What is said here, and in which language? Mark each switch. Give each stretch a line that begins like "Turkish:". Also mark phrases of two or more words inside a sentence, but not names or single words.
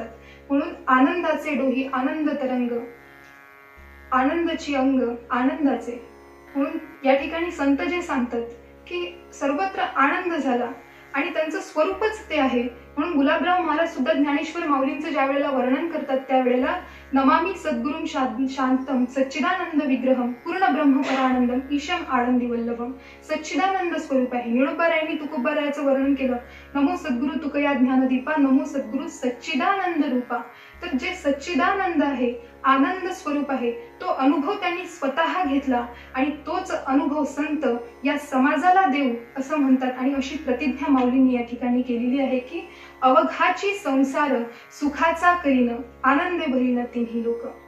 Marathi: म्हणून आनंदाचे डोही आनंद तरंग, आनंदाची अंग आनंदाचे. म्हणून या ठिकाणी संत जे सांगतात की सर्वत्र आनंद झाला आणि त्यांचं स्वरूपच ते आहे. म्हणून गुलाबराव महाराज सुद्धा ज्ञानेश्वर माऊलींचं ज्या वेळेला वर्णन करतात त्यावेळेला
Sanskrit: नमामि सद्गुरुं शांतम सच्चिदानंद विग्रहम पूर्ण ब्रह्म परानंदम ईशम आनंदी वल्लभम.
Marathi: सच्चिदानंद स्वरूप आहे. निळोबारायांनी तुकोबारायाचं वर्णन केलं, नमो सद्गुरु तुकया ज्ञानदीपा, नमो सद्गुरु सच्चिदानंद रूपा. तर जे सच्चिदानंद आहे, आनंद स्वरूप आहे, तो अनुभव त्यांनी स्वतः घेतला आणि तोच अनुभव संत या समाजाला देऊ असं म्हणतात. आणि अशी प्रतिज्ञा माऊलींनी या ठिकाणी केलेली आहे की अवघाची संसार सुखाचा करीन आनंदे भरीन तिन्ही लोक.